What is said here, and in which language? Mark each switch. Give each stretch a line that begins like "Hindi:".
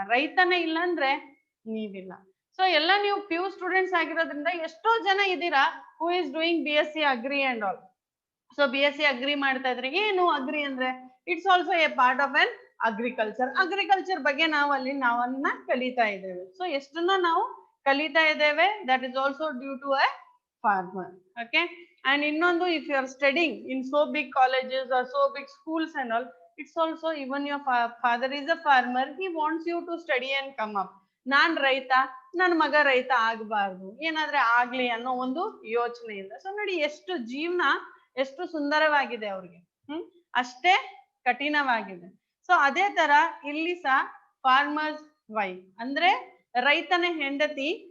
Kannada: ರೈತನೇ ಇಲ್ಲ ಅಂದ್ರೆ ನೀವಿಲ್ಲ. ಸೊ ಎಲ್ಲ ನೀವು PU ಸ್ಟೂಡೆಂಟ್ಸ್ ಆಗಿರೋದ್ರಿಂದ ಎಷ್ಟೋ ಜನ ಇದ್ದೀರಾ
English: Who is doing BSc agri and all.
Kannada: So BSc agri ಮಾಡ್ತಾ ಇದ್ರೆ, ಏನು ಅಗ್ರಿ ಅಂದ್ರೆ
English: It's also a part of an agriculture.
Kannada: Agriculture ಬಗ್ಗೆ ನಾವನ್ನ ಕಲಿತಾ ಇದ್ದೇವೆ. ಸೊ ಎಷ್ಟನ್ನ ನಾವು ಕಲಿತಾ ಇದ್ದೇವೆ,
English: That is also due to a farmer. Okay, and ಇನ್ನೊಂದು, if you are studying in so big colleges or so big schools and all, it's also even your father is a farmer, he wants you to study and come up.
Kannada: ನಾನ್ ರೈತ, ನನ್ನ ಮಗ ರೈತ ಆಗ್ಬಾರ್ದು, ಏನಾದ್ರೆ ಆಗ್ಲಿ ಅನ್ನೋ ಒಂದು ಯೋಚನೆಯಿಂದ. ಸೊ ನೋಡಿ ಎಷ್ಟು ಜೀವನ ಎಷ್ಟು ಸುಂದರವಾಗಿದೆ ಅವ್ರಿಗೆ, ಅಷ್ಟೇ ಕಠಿಣವಾಗಿದೆ. ಸೊ ಅದೇ ತರ ಇಲ್ಲಿ ಸಹ ಫಾರ್ಮರ್ಸ್ ವೈಫ್ ಅಂದ್ರೆ ರೈತನ ಹೆಂಡತಿ.